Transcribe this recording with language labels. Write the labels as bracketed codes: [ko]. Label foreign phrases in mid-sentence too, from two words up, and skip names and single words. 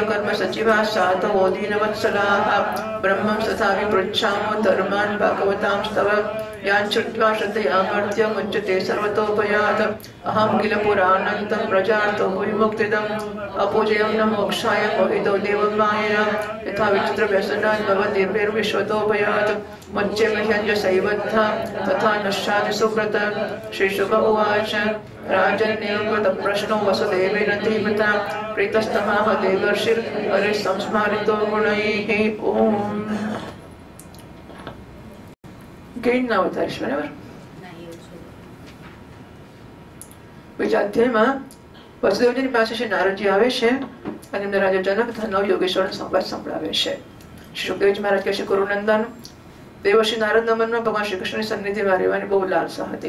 [sa] कर्म सचिवाः साधवो दीनवत्सलाः ब्रह्मं तथा विपृच्छामो धर्मान् भागवतां स्तव यान् श्रुत्वा श्रद्धयामर्त्य मुच्यते सर्वतोपयात् अहं किल पुराणन्तं प्रजार्थो विमुक्तिदम् अपूजयं न मोक्षाय मोहितो देवमायया यथा विचित्रव्यसनात् भवद्भिर्विश्वतोपयात् मच्चे मह्यञ्जसैवद्धा तथा नश्याति सुव्रत। श्रीशुक उवाच राजन्येव प्रश्नो वसुदेवेन धीमता प्रीतस्तमाह देवर्षिर्हरिः संस्मारितो गुणैः। [gu] ओम ગેઇન ના વધારીશ બરાબર. બીજા અધ્યાયમાં વસુદેવજીની પાસે શ્રી નારદજી આવે છે અને એમને રાજા જનક નવ યોગેશ્વરનો સંવાદ સંભળાવે છે. શ્રી સુખદેવજી મહારાજ કહે છે કુરુનંદન દેવર્ષિ નારદના મનમાં ભગવાન શ્રી કૃષ્ણની સન્નિધિમાં રહેવાની બહુ લાલસા હતી.